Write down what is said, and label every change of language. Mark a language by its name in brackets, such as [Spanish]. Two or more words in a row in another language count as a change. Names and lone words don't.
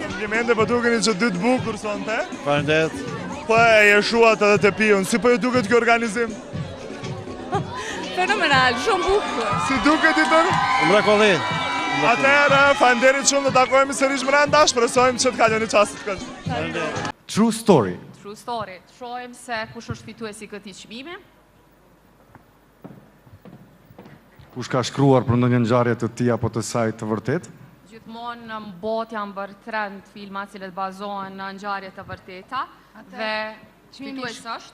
[Albanian] Komplimente, po dukeni që dy të bukur sonte. Faleminderit. Po e jeshuat edhe të piun, si po ju duket kjo organizim? Fenomenal, shumë bukur. Si duket i tërë? Mrekulli. Atëherë, faleminderit shumë, do takojmë sërish brenda, shpresojmë që të kaloni çastit këtu. [English] True story. True story. [Albanian] Shohim se kush është fituesi i këtij çmimi. Kush ka shkruar për ndonjë ngjarje të tij apo të saj të vërtet? Gjithmonë në botë janë bërë trend filma të cilët bazohen në ngjarje të vërteta dhe fituesi është